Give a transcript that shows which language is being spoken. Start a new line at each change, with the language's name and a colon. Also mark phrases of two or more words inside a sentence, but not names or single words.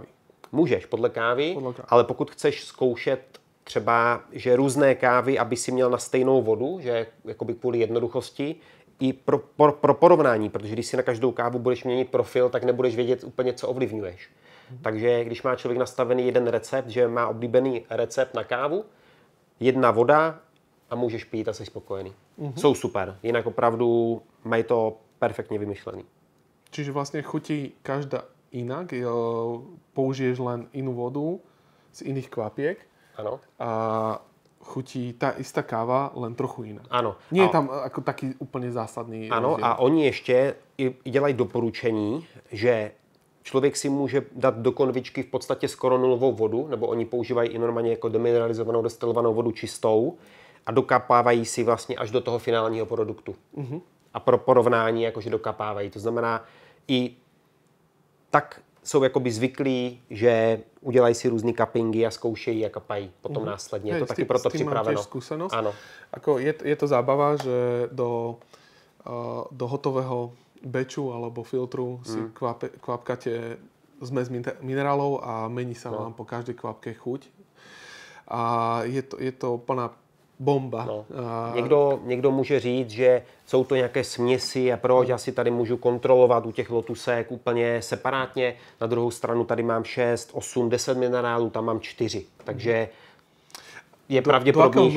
Czech: Můžeš podle kávy, ale pokud chceš zkoušet třeba, že různé kávy, aby si měl na stejnou vodu, že jakoby kvůli jednoduchosti, i pro porovnání, protože když si na každou kávu budeš měnit profil, tak nebudeš vědět úplně, co ovlivňuješ. Takže když má člověk nastavený jeden recept, že má oblíbený recept na kávu, jedna voda a můžeš pít a jsi spokojený. Jsou super, jinak opravdu mají to perfektně vymyšlený.
Slovak: Čiže vlastně chutí každá inak, použiješ len inú vodu z iných kvapiek.
Czech: Ano.
Slovak: A chutí tá istá káva, len trochu inak.
Czech: Ano.
Slovak: Nie je tam jako taký
Czech: úplně zásadný ano, rozdíl. A oni ještě i dělají doporučení, že člověk si může dát do konvičky v podstatě skoro nulovou vodu, nebo oni používají i normálně jako demineralizovanou destilovanou vodu čistou a dokapávají si vlastně až do toho finálního produktu. A pro porovnání jakože dokapávají. To znamená, i tak jsou jakoby zvyklí, že udělají si různý cuppingy a zkoušejí a kapají potom následně. Je to taky proto připraveno. Ano.
Slovak: Ako je to zábava, že do hotového beču alebo filtru si kvapkáte zmes minerálov a mení sa vám po každej kvapke chuť. A je to plná bomba. No.
Czech: Někdo může říct, že jsou to nějaké směsi a proč já si tady můžu kontrolovat u těch lotusek úplně separátně. Na druhou stranu tady mám 6, 8, 10 minerálů, tam mám 4. Takže je pravděpodobnější,